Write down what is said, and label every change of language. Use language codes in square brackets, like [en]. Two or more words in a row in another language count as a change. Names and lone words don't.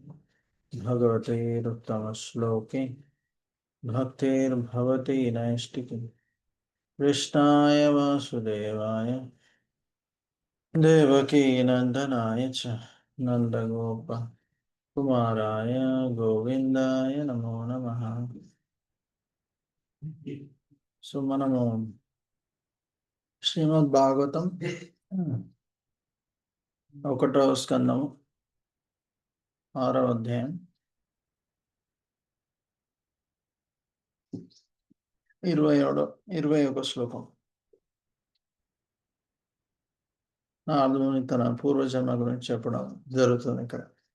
[sa] भगवतेरुत्तमश्लोके भक्तिर्भवति नैष्टिकी कृष्णाय वासुदेवाय देवकी नंदनाय च नंदगोप कुमाराय गोविंदाय नमो नमः। [te] సో మనము శ్రీమద్ భాగవతం ఒకటో స్కందము 6వ అధ్యాయం 21వ శ్లోకం నారదుని తన పూర్వజన్మ గురించి చెప్పడం జరుగుతుంది ఇక్కడ.